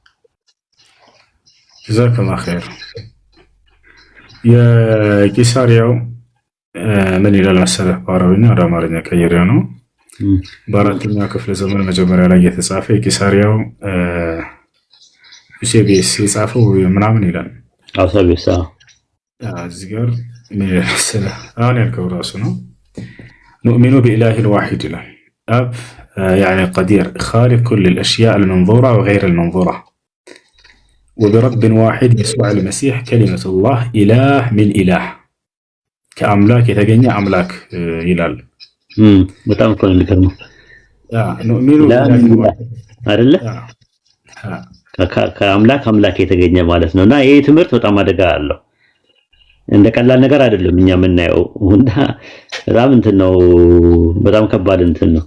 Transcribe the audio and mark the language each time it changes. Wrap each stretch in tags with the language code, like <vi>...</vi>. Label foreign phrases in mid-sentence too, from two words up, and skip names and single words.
<ar>جزاك الله خير።</ar> <am>የቂሳሪያው ምን ይላል መሰለህ? በአረብኛ ወደ አማርኛ ቀይሬው ነው። በአራተኛው ክፍለ ዘመን መጀመሪያ ላይ የተጻፈ የቂሳሪያው ዩሴቤስ የጻፈው ምናምን ይላል። አውሳቤሳ እዚህ ጋር ምን መሰለህ? አሁን ያልከው ራሱ ነው።</am> <ar>نؤمن بإله واحد</ar> <am>ይላል። አብ</am> <ar>يعني قدير خالق كل الأشياء المنظورة وغير المنظورة وبرب واحد يسوع المسيح كلمة الله إله من إله</ar> <am>ከአምላክ የተገኘ አምላክ ይላል። በጣም እኮ ነው የሚገርመው። ኑእሚኑ አይደለ ከአምላክ አምላክ የተገኘ ማለት ነውና ይሄ ትምህርት በጣም አደጋ አለው። እንደ ቀላል ነገር አይደለም እኛ የምናየው እና በጣም እንትን ነው፣ በጣም ከባድ እንትን ነው።</am>